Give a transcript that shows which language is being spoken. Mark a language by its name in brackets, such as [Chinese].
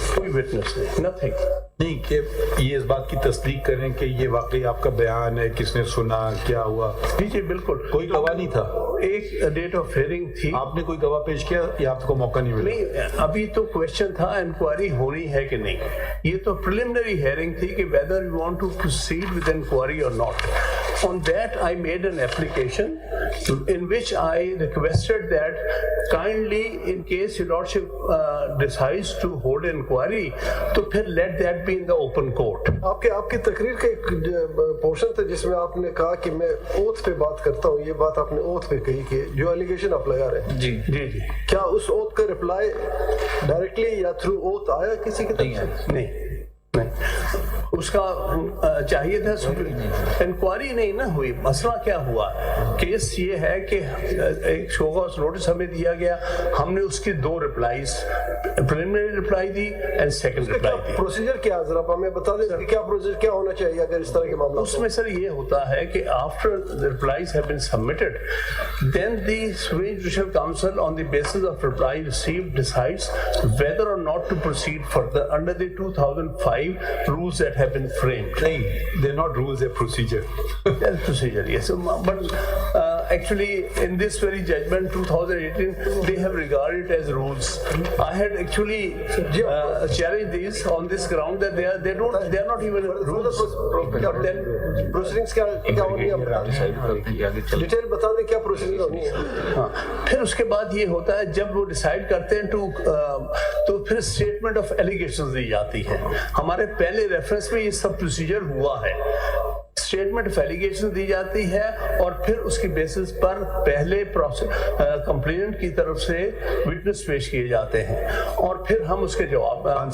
[Urdu] کوئی وٹنس نہیں, نتھنگ. نہیں کہ یہ اس بات کی تصدیق کریں کہ یہ واقعی آپ کا بیان ہے, کس نے سنا, کیا ہوا؟ جی بالکل. کوئی گواہ نہیں تھا؟ ایک ڈیٹ آف ہیئرنگ تھی. آپ نے کوئی گواہ پیش کیا یا آپ کو موقع نہیں ملا؟ نہیں, ابھی تو کوشچن تھا انکوائری ہونی ہے کہ نہیں. یہ تو پریلیمنری ہیئرنگ تھی کہ [English] whether you want to proceed with inquiry or not. On that I made an application in which I requested that kindly in case your lordship decides to hold an inquiry [Urdu] تو پھر [English] let that be in the open court. [Urdu] آپ کی تقریر کا ایک portion تھا جس میں آپ نے کہا کہ میں اوتھ پہ بات کرتا ہوں. یہ بات آپ نے اوتھ پہ کہی کہ جو ایلیگیشن آپ لگا رہے ہیں. جی کیا اس اوتھ کا رپلائی ڈائریکٹلی یا تھرو اوتھ آیا کسی کی طرف سے؟ نہیں, اس کا چاہیے تھا. انکوائری نہیں نہ ہوئی. مسئلہ کیا ہوا, کیس یہ ہے کہ ایک شو کاز نوٹس ہمیں دیا گیا, ہم نے اس کی 2 رپلائیز, preliminary reply the end second reply the. Procedure کیا ذرا ہمیں بتا دیں کہ کیا پروسیجر کیا ہونا چاہیے اگر اس طرح کے معاملات؟ اس میں سر یہ ہوتا ہے کہ [English] after the replies have been submitted, then the Supreme Judicial Council on the basis of reply received decides whether or not to proceed further under the 2005 rules that have been framed. They're not rules, they're procedure. That's procedure, yes. But actually in this very judgment 2018 they have regarded it as rules. I had actually challenged these on this ground that they are not even rules. But then [Urdu] proceedings کیا ہونی ہے, detail بتا دیں کیا procedure ہونی ہے. ہاں, پھر اس کے بعد یہ ہوتا ہے جب وہ ڈیسائیڈ کرتے ہیں تو پھر اسٹیٹمنٹ آف ایلیگیشنز دی جاتی ہے. ہمارے پہلے ریفرنس میں یہ سب پروسیجر ہوا ہے. اسٹیٹمنٹ آف ایلیگیشن دی جاتی ہے اور پھر اس کی بیسس پر پہلے کمپلیننٹ کی طرف سے وٹنس پیش کیے جاتے ہیں اور پھر ہم اس کے جواب.